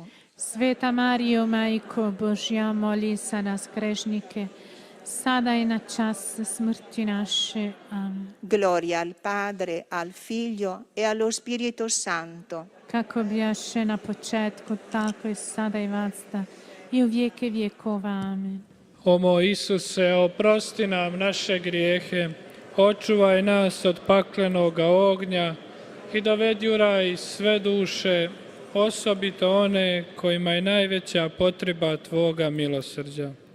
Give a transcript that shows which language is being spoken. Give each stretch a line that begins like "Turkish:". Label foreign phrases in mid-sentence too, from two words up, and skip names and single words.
Croatian: Sveta Mario, Majko Božja, moli za nas grešnike, sada i na čas smrti naše. Amen.
Italian: Gloria al Padre, al Figlio e allo Spirito Santo.
Croatian: Kako bijaše na početku, tako i sada i vazda, i u vijeke vjekova. Amen. O moj Isuse, oprosti nam naše grijehe, očuvaj nas od paklenoga ognja i dovedi u raj sve duše, osobito one kojima je najveća potreba Tvoga milosrđa.